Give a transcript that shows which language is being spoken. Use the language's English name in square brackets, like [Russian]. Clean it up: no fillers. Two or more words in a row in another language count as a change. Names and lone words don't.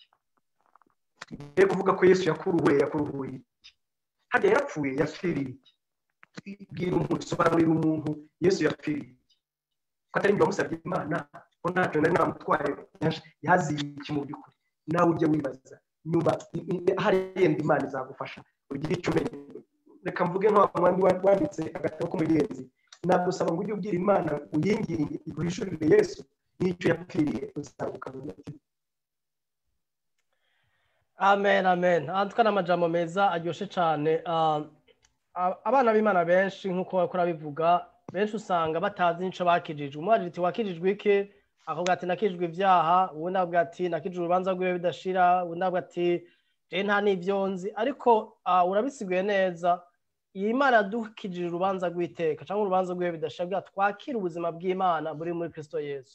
[Kinyarwanda] mbere kuvuga ko Yesu yakuruhuye iki harya yarapfuye yapfiriye iki bwira umuntu sobanurira umuntu Yesu yapfiriye iki ko atari ibyo wamusabye Imana ko ntacyo nari namutwaye yaziye iki mu by'ukuri nawe ujye wibaza nyuma hari yenda Imana izagufasha ugire icyo umenya reka mvuge nk'abandi wanditse agatabo k'umugenzi nagusaba ngo ujye ubwira Imana uyinginge iguhishurire Yesu n'icyo yapfiriye uzaruka mu mutima. [Rundi] Amen amen antwa n'amajambo meza aryoshe cyane abana b'Imana benshi nk'uko bakora bivuga benshi usanga batazi nico bakijijwe umwajiti wakijijwe iki akavuga ati nakijijwe ibyaha ubundi avuga ati nakijijwe urubanza rwiwe bidashira ubundi avuga ati je nta n'ivyo nzi ariko urabisiguye neza iyi Imana dukijije urubanza rw'iteka cyangwa urubanza rw'ibihe bidashira twakira ubuzima bw'Imana buri muri Kristo Yesu.